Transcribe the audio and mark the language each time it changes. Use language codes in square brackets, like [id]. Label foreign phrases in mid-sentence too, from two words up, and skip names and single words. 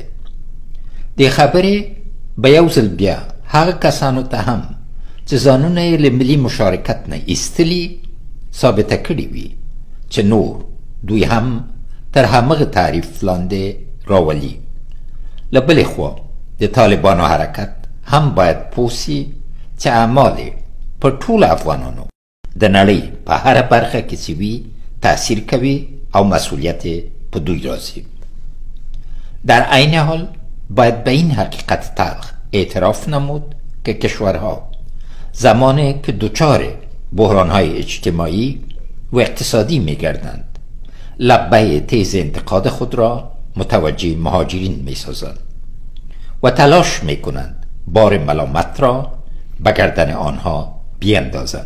[ps] دې خبرې به یو ځل بیا هغه کسانو ته هم چې ځانونه یې له ملي مشارکت نه ایستلي ثابته کړي وي چې نور دوی هم تر همغه تعریف لاندې راولي. له بلې خوا د طالبانو حرکت هم باید پوه سي چې اعمال یې په ټولو افغانانو د نړۍ په هره برخه کې چې وي تاثیر کوي او مسئولیت یې په دوی راځي. [fa] در عین حال باید به این حقیقت تلخ اعتراف نمود که کشورها زمانی که دچار بحران‌های اجتماعی و اقتصادی می‌گردند لبه تیز انتقاد خود را متوجه مهاجرین می‌سازند و تلاش می‌کنند بار ملامت را به گردن آنها بیندازند.